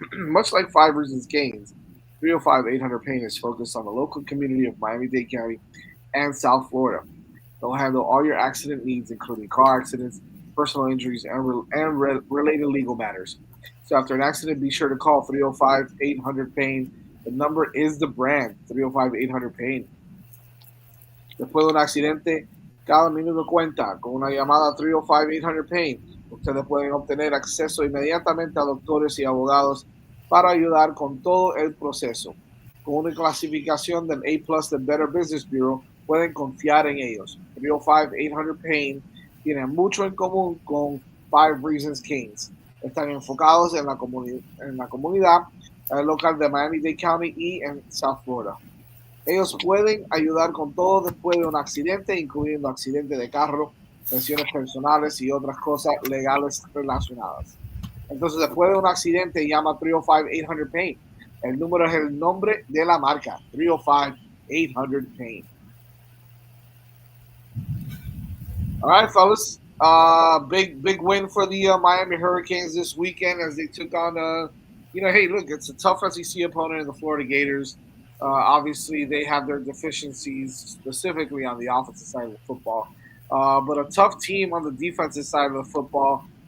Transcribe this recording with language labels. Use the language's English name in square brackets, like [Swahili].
[English] Much like 5 Reasons Canes, 305-800-PAIN is focused on the local community of Miami-Dade County and South Florida. They'll handle all your accident needs, including car accidents, personal injuries, and related legal matters. So after an accident, be sure to call 305-800-PAIN. The number is the brand, 305-800-PAIN. [Spanish] Después de un accidente, cada minuto cuenta. Con una llamada 305-800-PAIN, ustedes pueden obtener acceso inmediatamente a doctores y abogados para ayudar con todo el proceso. Con una clasificación del A+ del Better Business Bureau, pueden confiar en ellos. 305-800-PAIN tienen mucho en común con 5 Reasons Canes. Están enfocados en la comunidad local de Miami-Dade County y en South Florida. Ellos pueden ayudar con todo después de un accidente, incluyendo accidente de carro, lesiones personales y otras cosas legales relacionadas. Entonces, después de un accidente, llama 305-800-PAIN. El número es el nombre de la marca, 305-800-PAIN. [English] All right, fellas. Big win for the Miami Hurricanes this weekend as they took on, hey, look, it's a tough SEC opponent in the Florida Gators. Obviously, they have their deficiencies specifically on the offensive side of the football. But a tough team on the defensive side of the football.